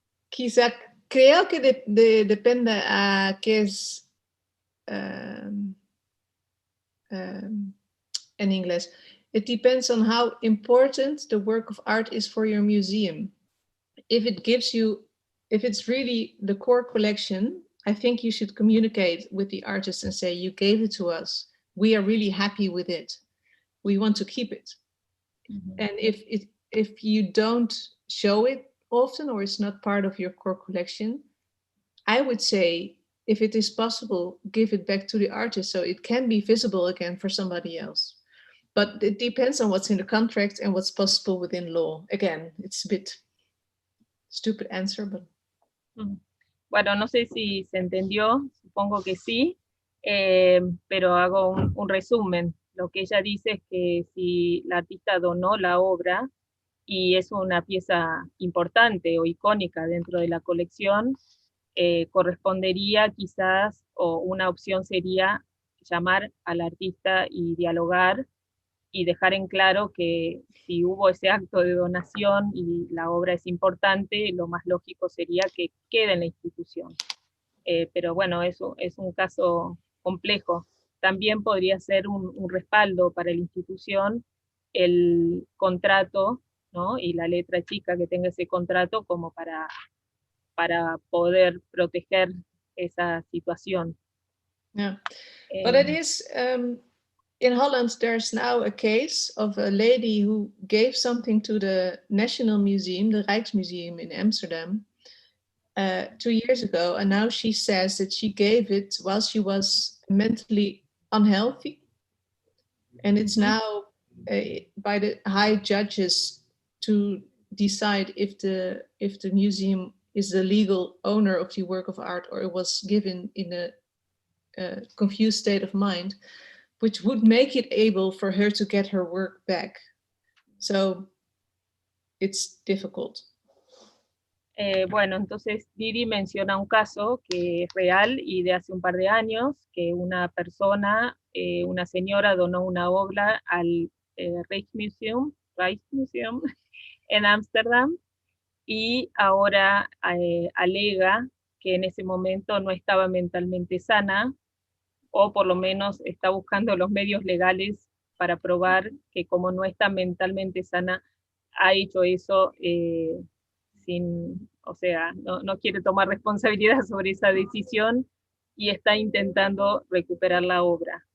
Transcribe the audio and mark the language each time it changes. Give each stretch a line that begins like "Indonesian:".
Spanish: Quizá creo que depende a qué es en inglés.
English: It depends on how important the work of art is for your museum. If it's really the core collection, I think you should communicate with the artist and say, you gave it to us. We are really happy with it. We want to keep it. Mm-hmm. And if you don't show it often, or it's not part of your core collection, I would say, if it is possible, give it back to the artist so it can be visible again for somebody else. But it depends on what's in the contract and what's possible within law. Again, it's a bit stupid answer, but...
Spanish: Bueno, no sé si se entendió, supongo que sí, pero hago un resumen. Lo que ella dice es que si la artista donó la obra y es una pieza importante o icónica dentro de la colección, correspondería quizás, o una opción sería llamar al artista y dialogar y dejar en claro que si hubo ese acto de donación y la obra es importante, lo más lógico sería que quede en la institución. Pero bueno, eso es un caso complejo. También podría ser un respaldo para la institución el contrato ¿no? Y la letra chica que tenga ese contrato como para poder proteger esa situación.
English: Yeah, but it is, in Holland, there's now a case of a lady who gave something to the National Museum, the Rijksmuseum in Amsterdam, 2 years ago, and now she says that she gave it while she was mentally unhealthy, and it's now by the high judges to decide if the museum is the legal owner of the work of art, or it was given in a confused state of mind, which would make it able for her to get her work back. So it's difficult.
Spanish: Bueno, entonces Didi menciona un caso que es real y de hace un par de años, que una persona, una señora donó una obra al Rijksmuseum en Ámsterdam, y ahora alega que en ese momento no estaba mentalmente sana, o por lo menos está buscando los medios legales para probar que como no está mentalmente sana, ha hecho eso sin, o sea, no quiere tomar responsabilidad sobre esa decisión y está intentando recuperar la obra.